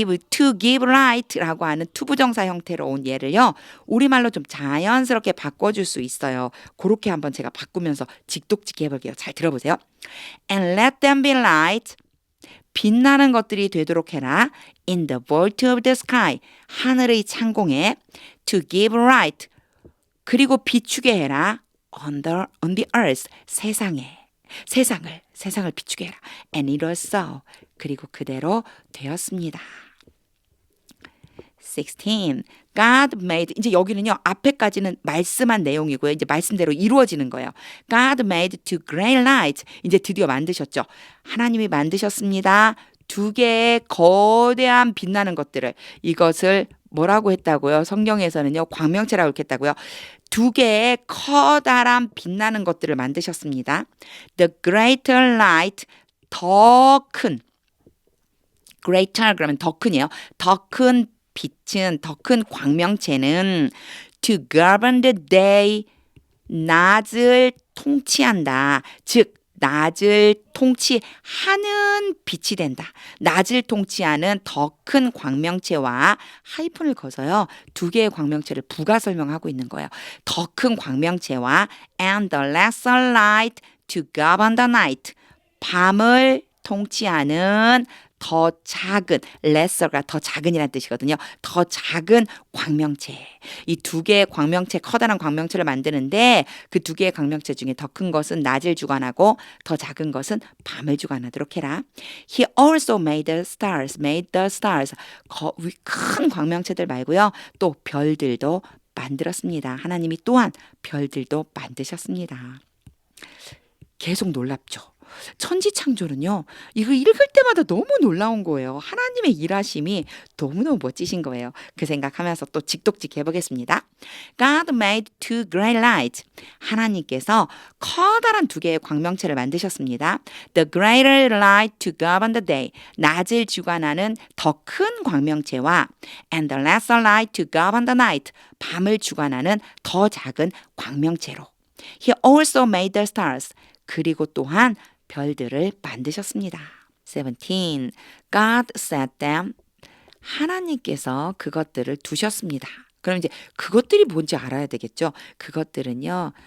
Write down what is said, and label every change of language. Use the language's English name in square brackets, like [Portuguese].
[English] to give light [Korean] 라고 하는 투부정사 형태로 온 예를요. 우리말로 좀 자연스럽게 바꿔줄 수 있어요. 그렇게 한번 제가 바꾸면서 직독직해 해볼게요. 잘 들어보세요. [English] And let them be light. [Korean] 빛나는 것들이 되도록 해라. [English] In the vault of the sky. [Korean] 하늘의 창공에 [English] to give light. [Korean] 그리고 비추게 해라. [English] on the earth. [Korean] 세상을 비추게 해라. [English] And it was so. [Korean] 그리고 그대로 되었습니다. 16. [English] God made. [Korean] 이제 여기는요. 앞에까지는 말씀한 내용이고요. 이제 말씀대로 이루어지는 거예요. [English] God made two great lights. [Korean] 이제 드디어 만드셨죠. 하나님이 만드셨습니다. 두 개의 거대한 빛나는 것들을. 이것을 뭐라고 했다고요? 성경에서는요. 광명체라고 이렇게 했다고요. 두 개의 커다란 빛나는 것들을 만드셨습니다. [English] The greater light. [Korean] 더 큰. greater 그러면 더 큰이에요. 더 큰 빛은, 더 큰 광명체는 [English] to govern the day. [Korean] 낮을 통치한다. 즉 낮을 통치하는 빛이 된다. 낮을 통치하는 더 큰 광명체와 하이픈을 거서요. 두 개의 광명체를 부가 설명하고 있는 거예요. 더 큰 광명체와 [English] and the lesser light to govern the night. [Korean] 밤을 통치하는 더 작은, lesser가 더 작은이라는 뜻이거든요. 더 작은 광명체. 이 두 개의 광명체, 커다란 광명체를 만드는데 그 두 개의 광명체 중에 더 큰 것은 낮을 주관하고 더 작은 것은 밤을 주관하도록 해라. [English] He also made the stars. [Korean] 큰 광명체들 말고요. 또 별들도 만들었습니다. 하나님이 또한 별들도 만드셨습니다. 계속 놀랍죠. 천지창조는요. 이거 읽을 때마다 너무 놀라운 거예요. 하나님의 일하심이 너무너무 멋지신 거예요. 그 생각하면서 또 직독직 해보겠습니다. [English] God made two great lights. [Korean] 하나님께서 커다란 두 개의 광명체를 만드셨습니다. [English] The greater light to govern the day. [Korean] 낮을 주관하는 더 큰 광명체와 [English] and the lesser light to govern the night. [Korean] 밤을 주관하는 더 작은 광명체로. [English] He also made the stars. [Korean] 그리고 또한 별들을 만드셨습니다. [English] 17. God set them. [Korean] 하나님께서 그것들을 두셨습니다. 그럼 이제 그것들이 뭔지 알아야 되겠죠. 그것들은요.